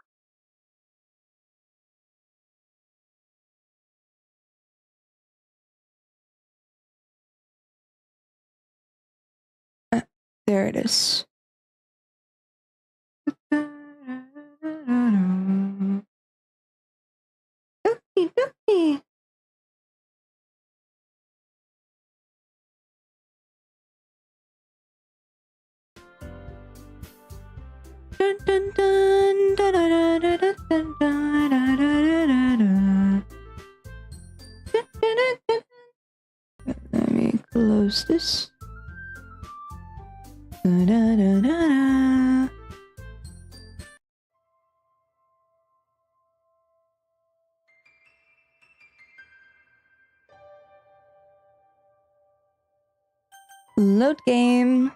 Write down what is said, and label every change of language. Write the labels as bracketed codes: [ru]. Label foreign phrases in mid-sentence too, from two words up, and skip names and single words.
[en] There it is. Dookie. Dun, dun, dun, da, da, da, da, da, dun, da, da, da, da, da. Dun, dun, dun, dun. Let me close this. Da, da, da, da, da. Load game.